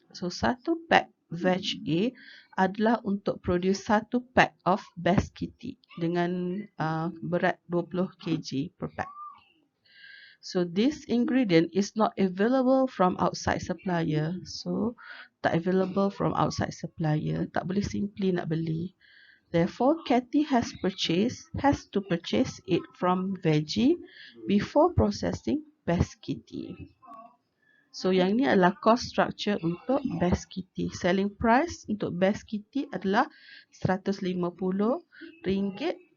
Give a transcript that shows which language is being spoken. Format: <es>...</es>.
<ms>So satu pack Veg A adalah untuk produce satu pack of Best Kitty dengan berat 20 kg per pack.</ms> <en>So this ingredient is not available from outside supplier.</en> <ms>So tak</ms> <en>available from outside supplier,</en> <ms>tak boleh simply nak beli.</ms> <en>Therefore, Catty has to purchase it from Veggie before processing Best Kitty.</en> <ms>So yang ni adalah cost structure untuk Best Kitty. Selling price untuk Best Kitty adalah RM150</ms>